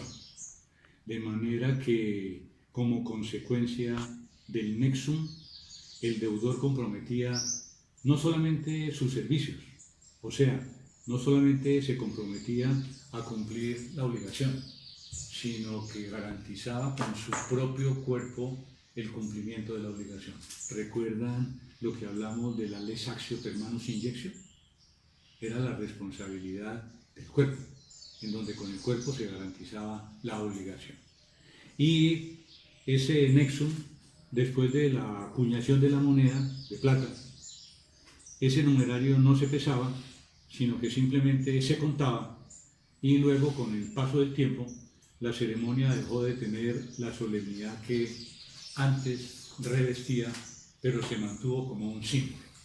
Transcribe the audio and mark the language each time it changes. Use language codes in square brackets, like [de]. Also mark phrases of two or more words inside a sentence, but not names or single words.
[es] De manera que, como consecuencia del nexum, el deudor comprometía no solamente sus servicios, o sea, no solamente se comprometía a cumplir la obligación, sino que garantizaba con su propio cuerpo el cumplimiento de la obligación. ¿Recuerdan lo que hablamos de la [la] lex actio per manus injectio? [es] Era la responsabilidad del cuerpo, en donde con el cuerpo se garantizaba la obligación. Y ese nexum, después de la acuñación de la moneda de plata, ese numerario no se pesaba, sino que simplemente se contaba, y luego con el paso del tiempo la ceremonia dejó de tener la solemnidad que antes revestía, pero se mantuvo como un símbolo.